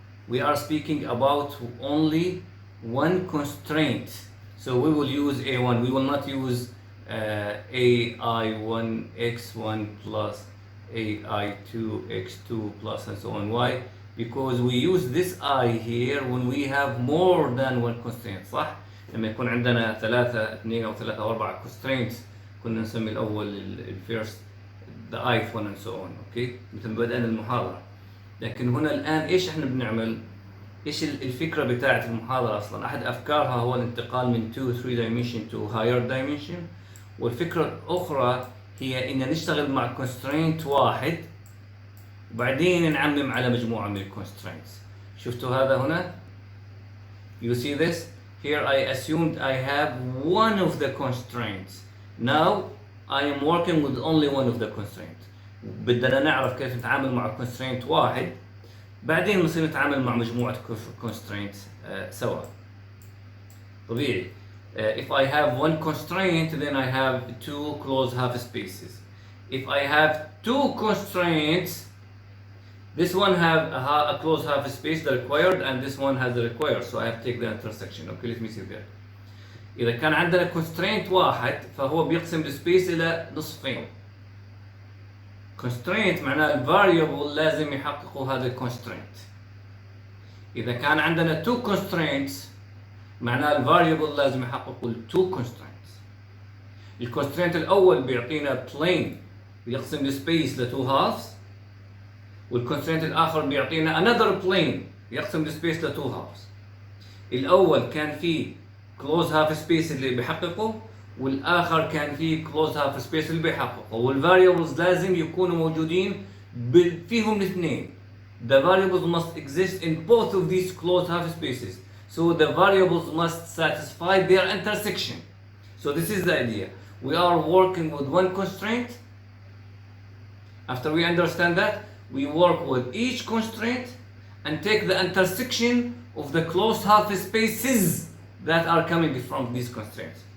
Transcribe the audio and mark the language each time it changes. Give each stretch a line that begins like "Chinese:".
English: We are speaking about only one constraint. So we will use A1. We will not use AI1x1 plus AI2x2 plus and so on. Why? Because we use this I here when we have more than one constraint.
Arabic: صح؟ لما يكون عندنا 3 2 أو 3 أو 4 constraints كنا نسمي الأول الفيرست
English: the ith one and so on.
Arabic: Okay؟ مثل ما بدأنا المحاضرة. لكن هنا الآن إيش إحنا بنعمل؟ إيش الفكرة بتاعت المحاضرة أصلاً؟ أحد أفكارها هو الانتقال من 2 3 dimension
English: to higher dimension،
Arabic: والفكرة الأخرى هي إن نشتغل مع constraint واحد وبعدين نعمم على مجموعة من constraints. شفتوا هذا هنا؟
English: You see this? Here I assumed I have one of the constraints. Now I am working with only one of the constraints.
Arabic: بدنا نعرف كيف نتعامل مع constraint واحد، بعدين نصير نتعامل مع مجموعة constraints سوا. طبيعي.
English: If I have one constraint, then I have two closed half spaces. If I have two constraints, this one have a closed half space, the required, and this one has the required. So I have to take the intersection. Okay, let me see there.
Arabic: إذا كان عندنا constraint واحد فهو بيقسم السبيس إلى نصفين. constraint معناه الفاريبل لازم يحققوا هذا الكونسترينت. إذا كان عندنا two constraints معناه الفاريبل لازم يحققوا two constraints. الكونسترينت الأول بيعطينا plane بيقسم السبيس ل two halves، والكونسترينت الآخر بيعطينا another plane يقسم السبيس ل two halves. الأول كان فيه close half space اللي بيحققه، والآخر كان فيه close half space اللي بيحققه، والvariables لازم يكونوا موجودين فيهم الاثنين.
English: The variables must exist in both of these closed half spaces. So the variables must satisfy their intersection. So this is the idea. We are working with one constraint. After we understand that, we work with each constraint and take the intersection of the closed half spaces that are coming from these constraints.